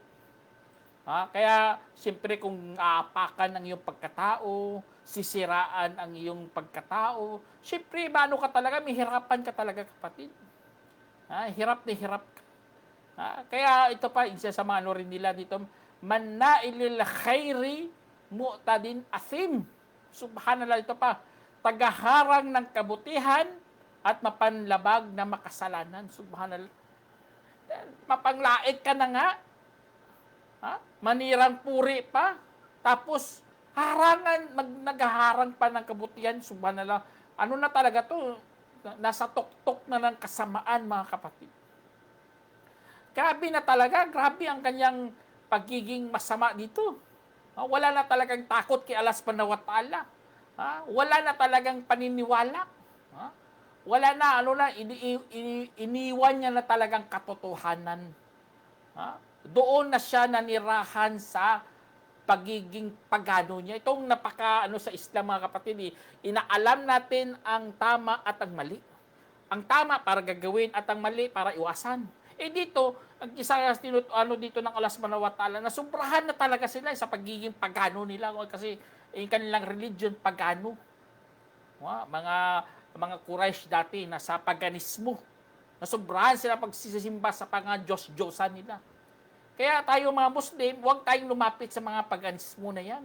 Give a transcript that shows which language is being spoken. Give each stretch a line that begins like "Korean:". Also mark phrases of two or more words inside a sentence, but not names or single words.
Filipino: Kaya, siyempre kung aapakan ang iyong pagkatao, sisiraan ang iyong pagkatao, siyempre, paano ka talaga, may hirapan ka talaga kapatid. Hirap na hirap ka. Kaya ito pa, isa sa mga rin nila dito,
Arabic: مناع للخير معتد أثيم.
Filipino: Subhanallah, ito pa, tagaharang ng kabutihan at mapanlabag na makasalanan. Subhanallah. Mapanglait ka na nga. Ha? Manirang puri pa. Tapos, naghaharang pa ng kabutihan. Subhanallah. Ano na talaga to? Nasa tuktok na ng kasamaan, mga kapatid. Grabe na talaga. Grabe ang kanyang pagiging masama dito. Wala na talagang takot kay Allah
Arabic: سبحانه وتعالى.
Filipino: Wala na talagang paniniwala. Wala na, iniwan niya na talagang katotohanan. Doon na siya nanirahan sa pagiging pagano niya. Itong sa Islam, mga kapatid, inaalam natin ang tama at ang mali. Ang tama para gagawin at ang mali para iwasan. Dito, ang isa dito ng Allah
Arabic: سبحانه وتعالى,
Filipino: na sobrahan na talaga sila sa pagiging pagano nila kasi yung kanilang religion pagano. Mga Quraysh dati na sa paganismo. Nasobrahan sila pagsisimba sa Diyos-Diyosan nila. Kaya tayo mga Muslim, huwag tayong lumapit sa mga paganismo na yan.